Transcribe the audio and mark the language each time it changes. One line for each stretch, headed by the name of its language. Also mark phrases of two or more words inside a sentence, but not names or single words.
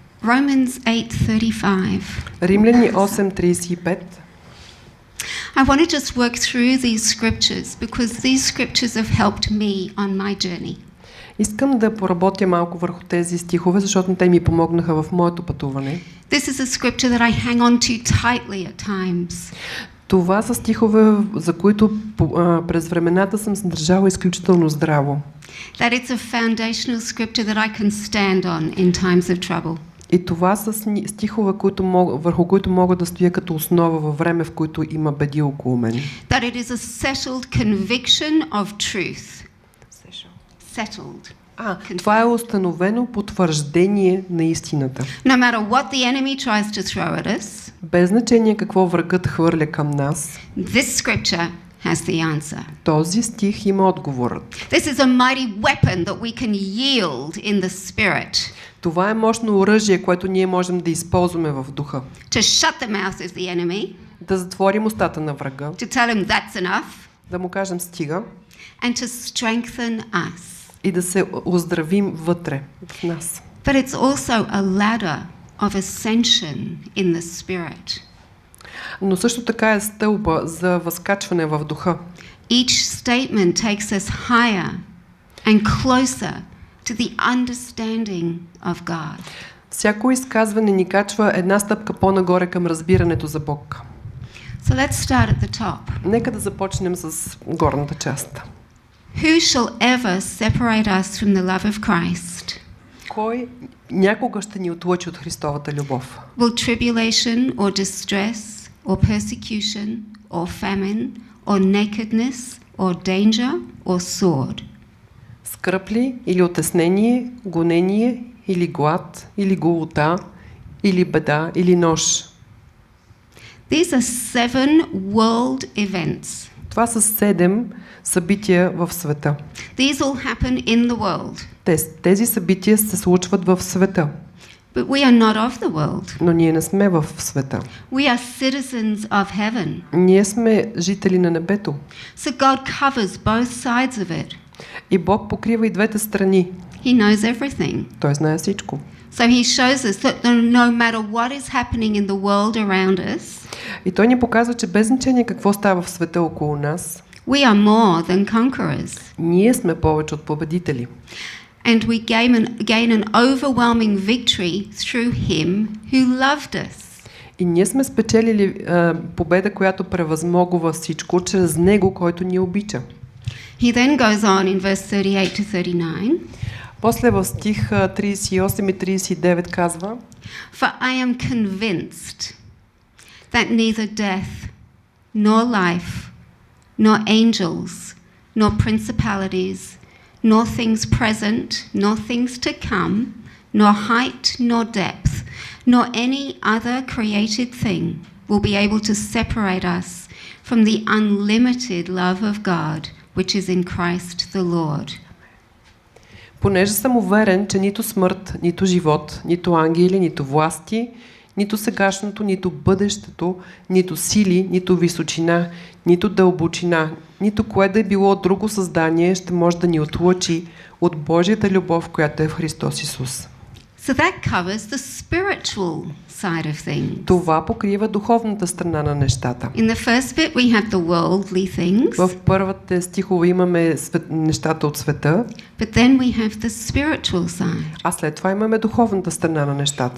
English: Romans 8:35.
Bulgarian: Римляни 8:35.
English: I want to just work through these scriptures because these scriptures have helped me on my journey.
Bulgarian: Искам да поработя малко върху тези стихове, защото те ми помогнаха в моето пътуване.
English: This is a scripture that I hang on to tightly at times.
Bulgarian: Това са стихове, за които през времената съм се държала изключително здраво.
English: That it's a foundational scripture that I can stand on in times of trouble.
Bulgarian: И това са стихове, върху които мога да стоя като основа във време, в които има беди около мен.
English: That it is a settled conviction of truth. Settled.
Bulgarian: Това е установено потвърждение на истината.
English: No matter what the enemy tries to throw at us,
Bulgarian: без значение какво врагът хвърля към нас,
English: this scripture has the answer.
Bulgarian: Този стих има отговорът.
English: This is a mighty weapon that we can yield in the spirit.
Bulgarian: Това е мощно оръжие, което ние можем да използваме в духа.
English: To shut the mouth of the enemy.
Bulgarian: Да затворим устата на врага.
English: To tell him that's enough.
Bulgarian: Да му кажем стига.
English: And to strengthen us.
Bulgarian: И да се оздравим вътре в нас.
English: But it's also a ladder of ascension in the spirit.
Bulgarian: Но също така е стълба за възкачване в духа.
English: Each statement takes us higher and closer to the understanding of God.
Bulgarian: Всяко изказване ни качва една стъпка по-нагоре към разбирането за Бог.
English: So let's start at the top.
Bulgarian: Нека да започнем с горната част.
English: Who shall ever separate us from the love of Christ?
Bulgarian: Кой някога ще ни отлъчи от Христовата любов?
English: Will tribulation or distress or persecution or famine or nakedness or danger or sword?
Bulgarian: Скръб ли, или отеснение, гонение, или глад, или голота, или беда, или нож?
English: These are 7 world events.
Bulgarian: Това са 7 събития в света.
English: These all happen in the world.
Bulgarian: Тези събития се случват в света.
English: But we are not of the world.
Bulgarian: Но ние не сме в света.
English: We are citizens of heaven.
Bulgarian: Ние сме жители на небето.
English: So God covers both sides of it.
Bulgarian: И Бог покрива и двете страни.
English: He knows everything.
Bulgarian: Той знае всичко.
English: So he shows us that no matter what is happening in the world around us,
Bulgarian: и той ни показва, че без значение какво става в света около нас,
English: we are more than conquerors.
Bulgarian: Ние сме повече от победители.
English: And we gain an overwhelming victory through him who loved us.
Bulgarian: И ние сме спечелили победа, която превъзмогва всичко чрез него, който ни обича.
English: He then goes on in verse 38 to 39.
Bulgarian: После в стих 38 и 39 казва:
English: For I am convinced that neither death, nor life, nor angels, nor principalities, nor things present, nor things to come, nor height, nor depth, nor any other created thing will be able to separate us from the unlimited love of God, which is in Christ the Lord.
Bulgarian: Понеже съм уверен, че нито смърт, нито живот, нито ангели, нито власти, нито сегашното, нито бъдещето, нито сили, нито височина, нито дълбочина, нито кое да е било друго създание ще може да ни отлъчи от Божията любов, която е в Христос Исус.
English: So that covers the spiritual side of things.
Bulgarian: Това покрива духовната страна на нещата.
English: In the first bit we have the worldly things.
Bulgarian: В първите стихове имаме нещата от света.
English: But then we have the spiritual side.
Bulgarian: А след това имаме духовната страна на нещата.